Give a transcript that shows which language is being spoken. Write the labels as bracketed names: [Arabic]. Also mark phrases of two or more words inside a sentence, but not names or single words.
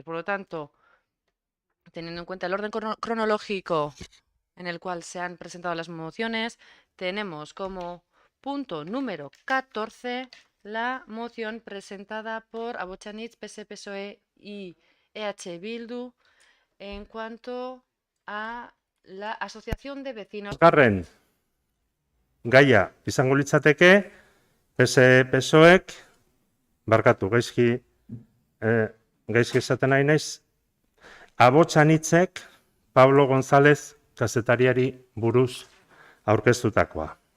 [Spanish] Por lo tanto, teniendo en cuenta el orden cronológico en el cual se han presentado las mociones, tenemos como punto número 14, la moción presentada por Abotxanitz, PS, PSOE y EH Bildu en cuanto a la Asociación de Vecinos. [Basque] Garren gaia izango litzateke, PSOEk, barkatu, gaizki esaten nahi naiz, Abotxanitzek Pablo González kazetariari buruz aurkeztutakoa.